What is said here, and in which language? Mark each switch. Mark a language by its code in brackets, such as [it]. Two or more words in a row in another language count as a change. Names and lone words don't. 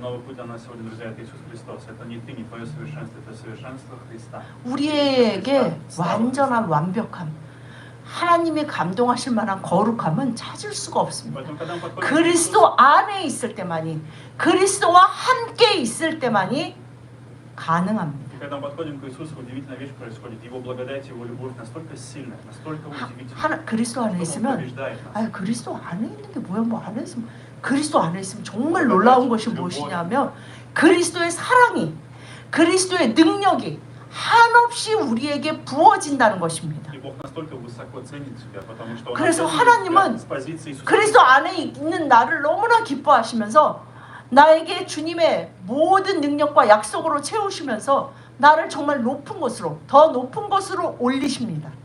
[ko] 우리에게 완전한 완벽함, 하나님이 감동하실 만한 거룩함은 찾을 수가 없습니다. 그리스도 안에 있을 때만이, 그리스도와 함께 있을 때만이 가능합니다. [ru] Когда мы подходим к Иисусу, удивительная вещь происходит. Его благодать, Его любовь настолько сильная, настолько удивительная. [ko] 그리스도 안에 있으면, 그리스도 안에 있는 게 뭐야? 뭐 안에 있으면, 그리스도 안에 있으면 정말 놀라운 것이 무엇이냐면 그리스도의 사랑이, 그리스도의 능력이 한없이 우리에게 부어진다는 것입니다. 그래서 하나님은 그리스도 안에 있는 나를 너무나 기뻐하시면서 나에게 주님의 모든 능력과 약속으로 채우시면서 나를 정말 높은 곳으로, 더 높은 곳으로 올리십니다.